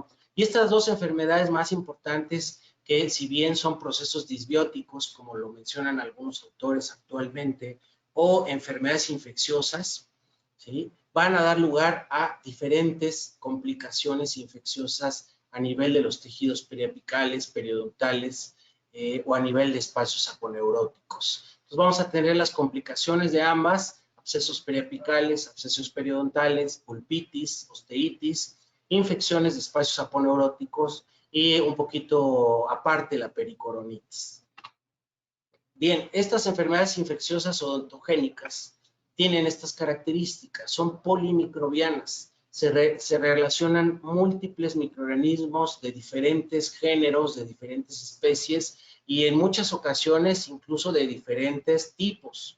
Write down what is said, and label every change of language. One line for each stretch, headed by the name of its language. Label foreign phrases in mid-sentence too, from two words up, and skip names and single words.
Spanish: Y estas dos enfermedades más importantes, que si bien son procesos disbióticos, como lo mencionan algunos autores actualmente, o enfermedades infecciosas, ¿sí? Van a dar lugar a diferentes complicaciones infecciosas a nivel de los tejidos periapicales, periodontales, o a nivel de espacios aponeuróticos. Entonces vamos a tener las complicaciones de ambas: abscesos periapicales, abscesos periodontales, pulpitis, osteitis, infecciones de espacios aponeuróticos y un poquito aparte la pericoronitis. Bien, estas enfermedades infecciosas odontogénicas tienen estas características: son polimicrobianas. Se relacionan múltiples microorganismos de diferentes géneros, de diferentes especies, y en muchas ocasiones incluso de diferentes tipos.